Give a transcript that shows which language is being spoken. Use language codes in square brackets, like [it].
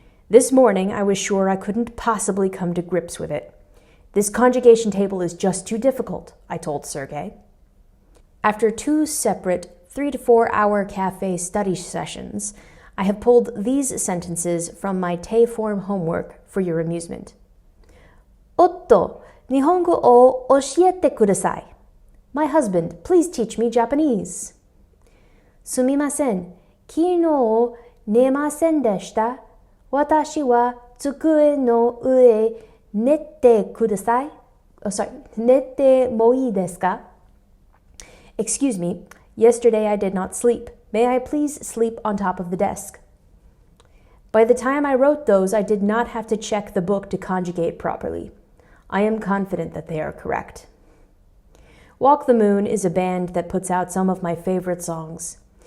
[en] This morning, I was sure I couldn't possibly come to grips with it. This conjugation table is just too difficult, I told Sergey. After 2 separate 3 to 4 hour cafe study sessions, I have pulled these sentences from my te form homework for your amusement. [ja] おっと、日本語を教えてください. [en] My husband, please teach me Japanese. [ja] すみません、昨日寝ませんでした。私は机の上寝てください。寝てもいいですか? [en] Excuse me, yesterday I did not sleep. May I please sleep on top of the desk? By the time I wrote those, I did not have to check the book to conjugate properly. I am confident that they are correct. Walk the Moon is a band that puts out some of my favorite songs.